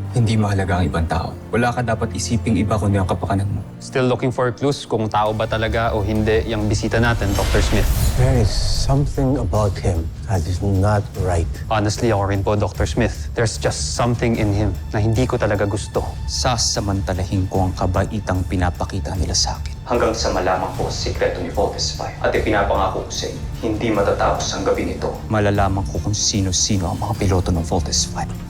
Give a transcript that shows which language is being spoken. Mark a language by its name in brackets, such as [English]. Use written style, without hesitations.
[Filipino] Hindi mahalaga ang ibang tao. Wala ka dapat isiping iba kundi ang kapakanan mo. [English] Still looking for clues [Filipino] kung tao ba talaga o hindi yung bisita natin, Dr. Smith. [English] There is something about him that is not right. [Filipino] Honestly, ako rin po, Dr. Smith. [English] There's just something in him [Filipino] na hindi ko talaga gusto. Sasamantalahin ko ang kabaitang pinapakita nila sa akin. Hanggang sa malaman ko ang sikreto ni Voltes 5. At ipinapangako ko sa inyo, hindi matatapos ang gabi nito. Malalaman ko kung sino-sino ang mga piloto ng Voltes 5.